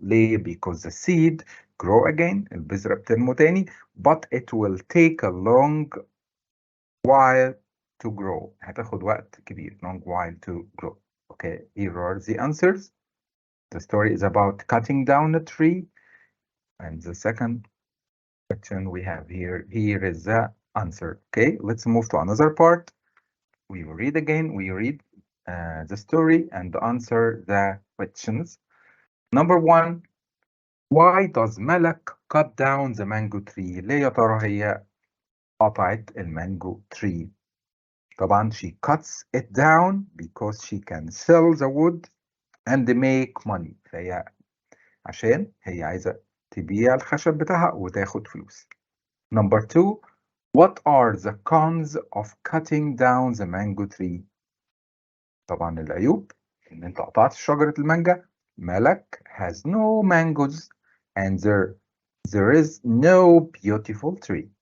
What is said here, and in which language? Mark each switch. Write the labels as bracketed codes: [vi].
[en] ليه؟ because the seed grow again، [ar] البذرة بتنمو تاني، [en] but it will take a long while to grow، [ar] هتاخد وقت كبير [en] long while to grow. Okay, here are the answers. The story is about cutting down a tree, and the second question we have here is the answer. Okay, let's move to another part. We will read again, we read the story and answer the questions. Number one, why does Malak cut down the mango tree؟ [ar] ليه يا ترى هي قطعت المانجو [en] tree؟ طبعا she cuts it down because she can sell the wood and make money. [ar] فهي عشان هي عايزة تبيع الخشب بتاعها وتاخد فلوس. [en] Number two, what are the cons of cutting down the mango tree؟ [ar] طبعا العيوب ان انت قطعت شجرة المانجا. [en] Malak has no mangoes and there is no beautiful tree.